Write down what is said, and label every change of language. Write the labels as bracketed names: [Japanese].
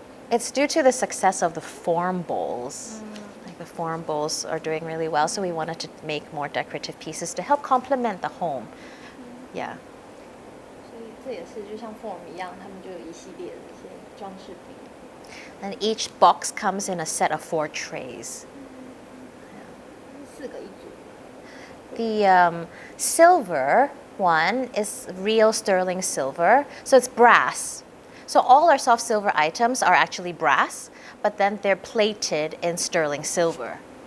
[English] It's due to the success of the form bowls. Like the form bowls are doing really well, so we wanted to make more decorative pieces to help complement the home. Yeah. [Chinese] 所以这也是就像 form 一样，他们就有一系列的一些装饰品。 [English] And each box comes in a set of 4 trays. [Chinese] 4个一组。 [English] The silver one is real sterling silver, so it's brass. So all our soft silver items are actually brass, but then they're plated in sterling silver.